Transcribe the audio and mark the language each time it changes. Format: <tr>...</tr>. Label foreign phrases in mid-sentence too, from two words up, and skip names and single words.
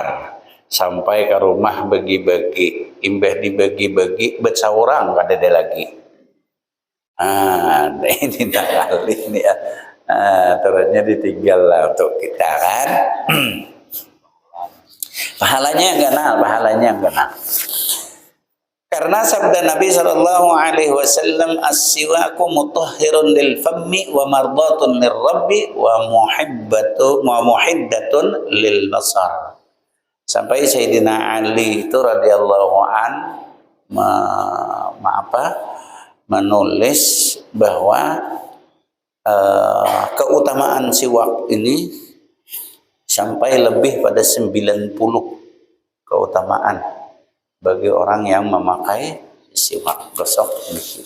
<bjn>Sampai ke rumah bagi-bagi, imbah dibagi-bagi bet saurang kada ada lagi. Ini kali ini ya. Terusnya ditinggal lah untuk kita kan. Pahalanya enggak nah.</bjn> <id>Karena sabda Nabi</id> <ar>صلى الله عليه وسلم السواك مطهر للفم ومرضاة للرب ومحدة للبصر.</ar> <id>Sampai Sayyidina Ali itu</id> <ar>رضي الله عن</ar> <id>menulis bahwa keutamaan siwak ini sampai lebih pada 90 keutamaan bagi orang yang memakai siwak gosok gigi.</id>